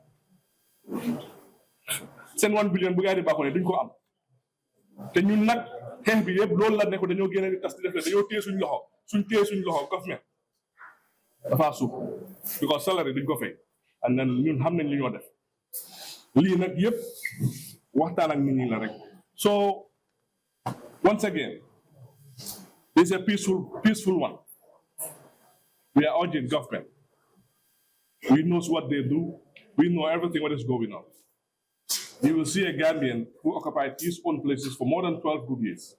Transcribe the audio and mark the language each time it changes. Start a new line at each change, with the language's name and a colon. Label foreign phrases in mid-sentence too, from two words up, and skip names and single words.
Wolof: seen 1 billion bu gaa di baaxoo ne duñ ko am te ñun nag xeex bi yëpp loolu la nekk dañoo génne di tas di def dañoo téye suñ loxo suñ téye suñ loxo government dafa suuf
English: because salary
Wolof: duñ ko fay
English: and then
Wolof: ñun xam nañ li ñoo def lii nag yëpp waxtaan ak nit ñi la rek
English: so once again this is a peaceful one we are urging government we know what they do we know everything what is going on. You will see a Gambian who occupied his own places for more than 12 good years.